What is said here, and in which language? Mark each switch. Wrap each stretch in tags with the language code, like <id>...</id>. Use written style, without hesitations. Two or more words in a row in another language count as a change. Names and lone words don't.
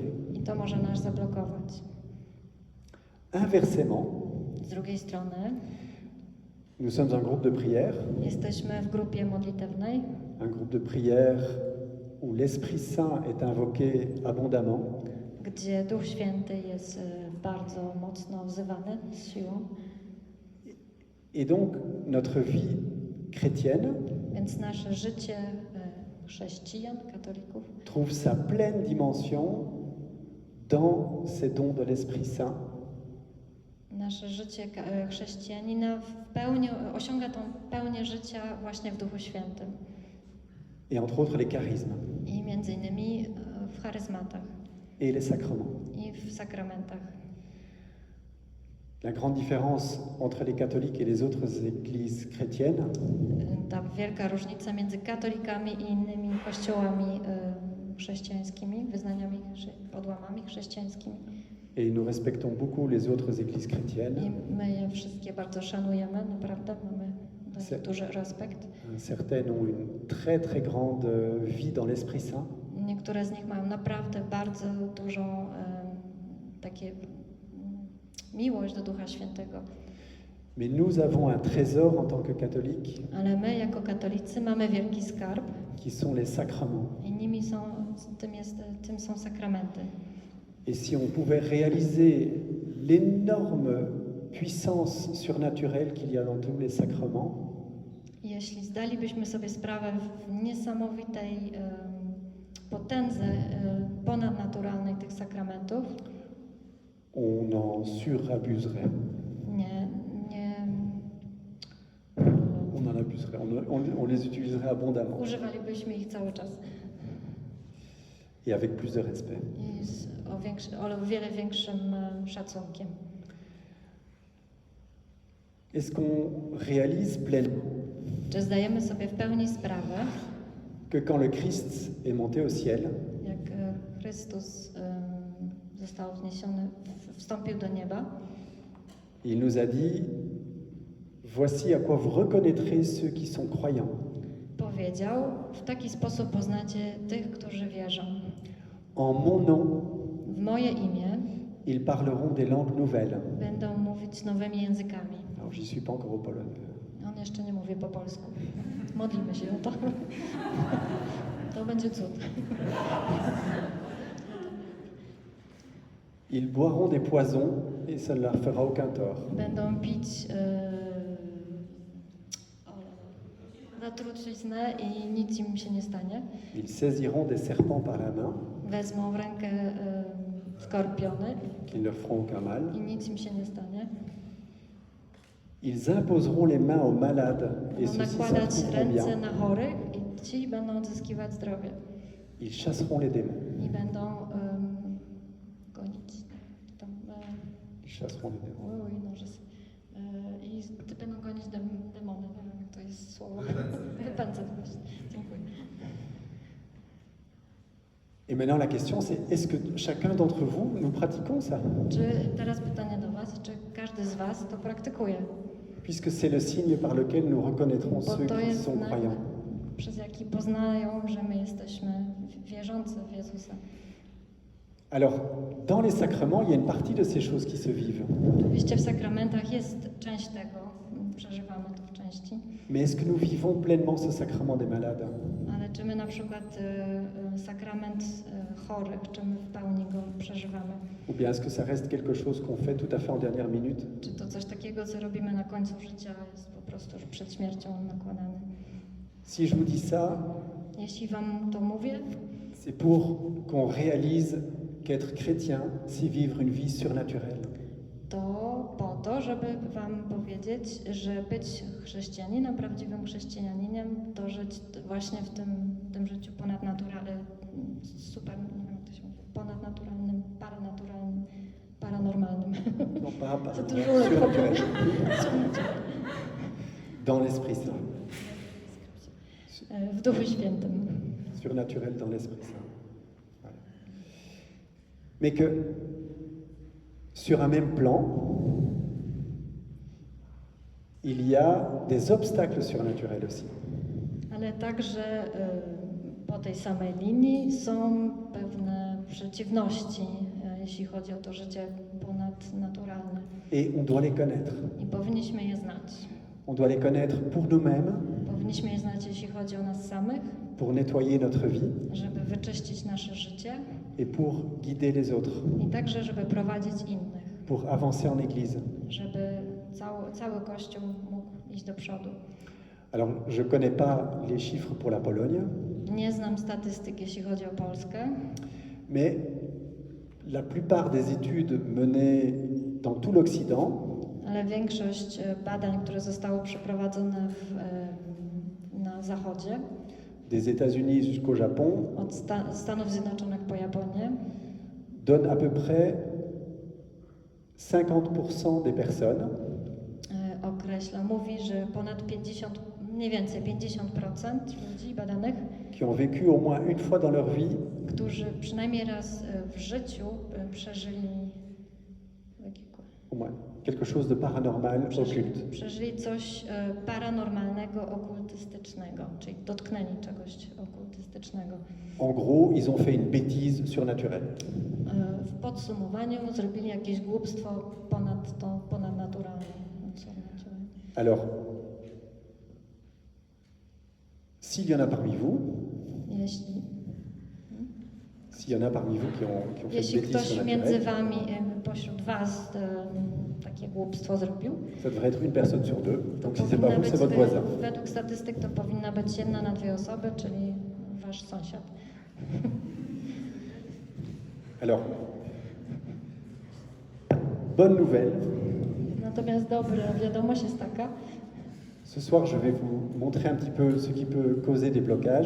<pl>I to może nas zablokować.</pl> <fr>Inversement,</fr> <pl>Z drugiej strony</pl> <fr>nous sommes un groupe de prière,</fr> <pl>jesteśmy w grupie modlitewnej,</pl> <fr>un groupe de prière où l'Esprit Saint est invoqué abondamment,</fr> <pl>gdzie Duch Święty jest bardzo mocno wzywany z siłą.</pl> <fr>et donc notre vie chrétienne</fr> <pl>Więc nasze życie chrześcijan, katolików</pl> <fr>trouve sa pleine dimension dans ces dons de l'Esprit Saint.</fr> <pl>Nasze życie chrześcijanina w pełni osiąga tą pełnię życia właśnie w Duchu Świętym</pl> <fr>Et entre autres les charismes</fr> <pl>i między innymi w charyzmatach</pl> <fr>et les sacrements.</fr> <pl>i w sakramentach.</pl> <fr>La grande différence entre les catholiques et les autres églises chrétiennes,</fr> <pl>Ta wielka różnica między katolikami i innymi kościołami chrześcijańskimi, wyznaniami, odłamami chrześcijańskimi.</pl> <fr>et nous respectons beaucoup les autres églises chrétiennes,</fr> <pl>I my je wszystkie bardzo szanujemy, naprawdę mamy do nich duży respekt.</pl> <fr>certaines ont une très très grande vie dans l'Esprit Saint,</fr> <pl>Niektóre z nich mają naprawdę bardzo dużą takie miłość do Ducha Świętego.</pl> <fr>Mais nous avons un trésor en tant que catholiques</fr> <pl>Ale my jako katolicy mamy wielki skarb</pl> <fr>qui sont les sacrements.</fr> <pl>i tym są sakramenty.</pl> <fr>Et si on pouvait réaliser l'énorme puissance surnaturelle qu'il y a dans tous les sacrements,</fr> <pl>I jeśli zdalibyśmy sobie sprawę w niesamowitej potędze ponadnaturalnej tych sakramentów,</pl> <fr>on en surabuserait. On en abuserait, on les utiliserait abondamment</fr> <pl>używalibyśmy ich cały czas</pl> <fr>et avec plus de respect.</fr> <pl>i o wiele większym szacunkiem.</pl> <fr>Est-ce qu'on réalise pleinement</fr> <pl>Czy zdajemy sobie w pełni sprawę,</pl> <fr>que quand le Christ est monté au ciel,</fr> <pl>jak Chrystus został wniesiony, wstąpił do nieba,</pl> <fr>il nous a dit, voici à quoi vous reconnaîtrez ceux qui sont croyants.</fr> <pl>powiedział, w taki sposób poznacie tych, którzy wierzą.</pl> <fr>En mon nom,</fr> <pl>W moje imię</pl> <fr>ils parleront des langues nouvelles.</fr> <pl>będą mówić nowymi językami.</pl> <fr>Alors, j'y suis pas encore au polonais.</fr> <pl>On jeszcze nie mówi po polsku. Modlimy się o to. To będzie cud.</pl> <fr>Ils boiront des poisons et ça ne leur fera aucun tort.</fr> <pl>Będą pić zatruciznę i nic im się nie stanie.</pl> <fr>Ils saisiront des serpents par la main,</fr> <pl>Wezmą w rękę skorpiony</pl> <fr>qui ne leur feront aucun mal.</fr> <pl>i nic im się nie stanie.</pl> <fr>Ils imposeront les mains aux malades et</fr> <pl>Będą</pl> <fr>ceux-ci s'en</fr> <pl>nakładać</pl> <fr>trouveront</fr> <pl>ręce</pl> <fr>bien.</fr> <pl>na chorych i ci będą odzyskiwać zdrowie.</pl> <fr>Ils chasseront les démons.</fr> <pl>I będą gonić. Tam,</pl> <fr>Ils chasseront les démons.</fr> <pl>I będą gonić demony. Nie wiem, jak to jest słowo. Wypędzać właśnie. Dziękuję.</pl> <fr>Et maintenant la question c'est, est-ce que chacun d'entre vous, nous pratiquons ça?</fr> <pl>Czy teraz pytanie do Was, czy każdy z Was to praktykuje?</pl> <fr>Puisque c'est le signe par lequel nous reconnaîtrons</fr> <pl>Bo</pl> <fr>ceux</fr> <pl>to</pl> <fr>qui</fr> <pl>jest</pl> <fr>sont</fr> <pl>znak,</pl> <fr>croyants.</fr> <pl>przez jaki poznają, że my jesteśmy wierzący w Jezusa.</pl> <fr>Alors, dans les sacrements, il y a une partie de ces choses qui se vivent.</fr> <pl>Oczywiście w sakramentach jest część tego, przeżywamy to w części,</pl> <fr>Mais est-ce que nous vivons pleinement ce sacrement des malades?</fr> <pl>ale czy my na przykład sakrament chorych, czy my w pełni go przeżywamy?</pl> <fr>Ou bien est-ce que ça reste quelque chose qu'on fait tout à fait en dernière minute?</fr> <pl>Czy to coś takiego, co robimy na końcu życia, jest po prostu już przed śmiercią nakładane?</pl> <fr>Si je vous dis ça,</fr> <pl>Jeśli Wam to mówię,</pl> <fr>c'est pour qu'on réalise qu'être chrétien, c'est vivre une vie surnaturelle.</fr> <pl>to po to, żeby Wam powiedzieć, że być chrześcijaninem, prawdziwym chrześcijaninem, to żyć właśnie w tym życiu ponadnaturalnym, nie wiem jak to się mówi, ponadnaturalnym, paranaturalnym, paranormalnym.</pl> <fr>Non, pas C'est toujours le surnaturel. problème. Dans l'Esprit Saint.</fr> <pl>W Duchu Świętym.</pl> <fr>Surnaturel dans l'Esprit Saint. Voilà. Mais que sur un même plan, il y a des obstacles surnaturels aussi.</fr> <pl>Ale także po tej samej linii są pewne przeciwności, jeśli chodzi o to życie ponadnaturalne.</pl> <fr>Et on doit les connaître.</fr> <pl>I powinniśmy je znać.</pl> <fr>On doit les connaître pour nous-mêmes,</fr> <pl>Powinniśmy je znać, jeśli chodzi o nas samych,</pl> <fr>pour nettoyer notre vie</fr> <pl>żeby wyczyścić nasze życie</pl> <fr>et pour guider les autres,</fr> <pl>i także, żeby prowadzić innych,</pl> <fr>pour avancer en Église.</fr> <pl>żeby cały Kościół mógł iść do przodu.</pl> <fr>Alors, je ne connais pas les chiffres pour la Pologne,</fr> <pl>Nie znam statystyk, jeśli chodzi o Polskę,</pl> <fr>mais la plupart des études menées dans tout l'Occident</fr> <pl>ale większość badań, które zostały przeprowadzone na Zachodzie,</pl> <fr>des États-Unis jusqu'au Japon,</fr> <pl>od Stanów Zjednoczonych po Japonię,</pl> <fr>donne à peu près 50% des personnes</fr> <pl>mówi, że ponad 50, mniej więcej 50% ludzi badanych,</pl> <fr>qui ont vécu au moins une fois dans leur vie</fr> <pl>którzy przynajmniej raz w życiu przeżyli</pl> <fr>au moins quelque chose de paranormal, occulte.</fr> <pl>Przeżyli coś paranormalnego, okultystycznego, czyli dotknęli czegoś okultystycznego.</pl> <fr>En gros, ils ont fait une bêtise surnaturelle.</fr> <pl>w podsumowaniu zrobili jakieś głupstwo ponadnaturalne.</pl> <fr>Alors, s'il y en a parmi vous, s'il y en a parmi vous qui ont fait</fr> <pl>Jeśli</pl> <fr>une bêtise</fr> <pl>ktoś między</pl> <fr>surnaturelle,</fr> <pl>wami, pośród was takie głupstwo zrobił,</pl> <fr>ça devrait être une personne sur deux.</fr> <pl>to</pl> <fr>Donc si c'est pas</fr> <pl>powinna</pl> <fr>vous,</fr> <pl>być,</pl> <fr>c'est votre voisin.</fr> <pl>według statystyk to powinna być 1 na 2 osoby, czyli wasz sąsiad.</pl> <fr>Alors, bonne nouvelle.</fr> <pl>Natomiast dobra wiadomość jest taka,</pl> <fr>Ce soir, je vais vous montrer un petit peu ce qui peut causer des blocages.</fr>